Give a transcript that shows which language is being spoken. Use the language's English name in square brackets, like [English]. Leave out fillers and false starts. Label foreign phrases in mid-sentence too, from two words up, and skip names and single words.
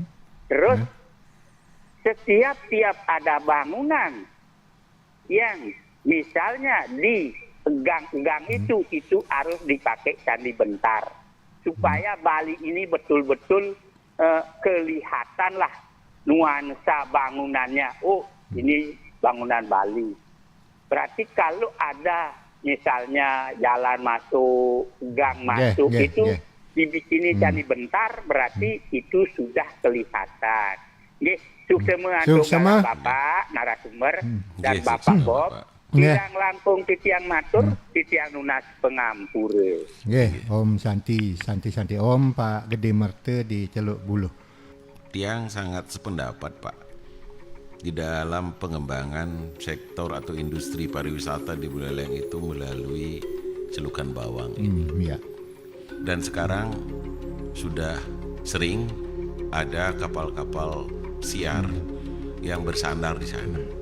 [Indonesian] Terus setiap ada bangunan yang misalnya di gang-gang itu harus dipakai candi bentar supaya Bali ini betul-betul kelihatan lah nuansa bangunannya. Oh, ini bangunan Bali. Berarti kalau ada misalnya jalan masuk, gang masuk itu dibikini candi bentar, berarti itu sudah kelihatan. [Balinese] Nggih, suksema Suksema. [Indonesian] Bapak narasumber dan [Balinese] Nggih, Bapak suksema, Bob. Pak. Tiang langkung titiang matur, titiang nunas pengampure. Nggih, Om Santi Om Pak Gede Merte di Celuk Buluh. [Indonesian] Tiang sangat sependapat, Pak. Di dalam pengembangan sektor atau industri pariwisata di Buleleng itu melalui celukan bawang. Ya. Dan sekarang sudah sering ada kapal-kapal siar yang bersandar di sana.